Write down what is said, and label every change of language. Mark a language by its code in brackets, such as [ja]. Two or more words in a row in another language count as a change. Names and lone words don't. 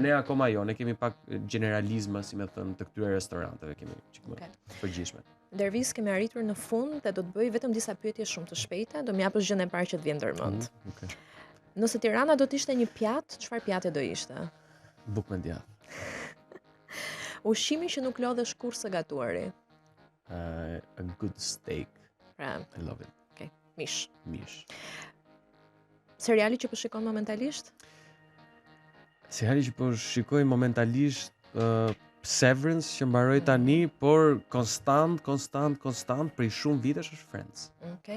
[sq] Për ne akoma jo, ne kemi pak generalizma, si më thënë, të këtyre restoranteve, kemi çik më përgjithshme. Dervis, kemi arritur në fund dhe do të bëj vetëm disa pyetje shumë të shpejta, do më japësh gjën e parë që të vjen ndërmend. Nëse Tirana do të ishte një pjatë, çfarë pjate do ishte? Bukë me djathtë. Ushqimi që nuk lodhesh kurrë së gatuari. [en] A good steak. [sq] Pra, [en] I love it. [sq] Okay, mish. Seriali që po shikon momentalisht? Seriali që po shikoj momentalisht Severance që mbaroi tani, por konstant për shumë vitesh është Friends. Okej.